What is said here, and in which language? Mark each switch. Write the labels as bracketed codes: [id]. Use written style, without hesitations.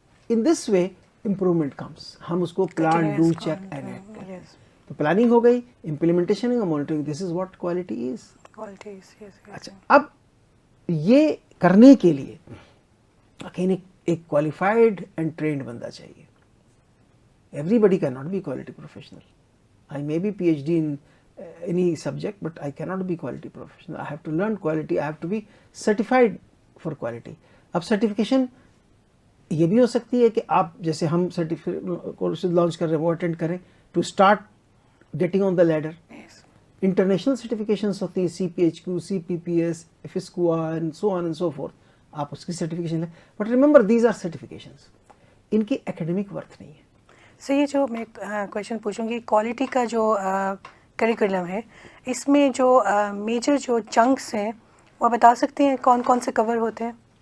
[en] In this way improvement comes. [ur] ہم اس کو plan, do, check and act کرتے ہیں. تو پلاننگ ہو گئی, امپلیمنٹیشن ہو گئی, monitoring. [en] This is what quality is. [ur] اچھا, اب یہ کرنے کے لیے ایک کوالیفائڈ اینڈ ٹرینڈ بندہ چاہیے. [en] Everybody cannot be quality professional. I may be PhD in any subject, but I cannot be quality professional. I have to learn quality. I have to be certified for quality. [ur] اب certification یہ بھی ہو سکتی ہے کہ آپ جیسے ہم courses launch کر رہے ہیں وہ اٹینڈ کریں [en] To start getting on the leader. [ur] International certifications ہوتی ہیں, CPHQ, CPPS, FISCUA [en] and so on and so forth. [ur] آپ اس کی سرٹیفکیشن لیں, [en] but remember these are certifications, [ur] ان کی اکیڈمک ورتھ نہیں ہے. سر یہ جو میں کویشچن پوچھوں گی, کوالٹی کا جو کریکولم ہے اس میں جو میجر جو چنکس ہیں وہ بتا سکتے ہیں کون کون سے کور ہوتے ہیں؟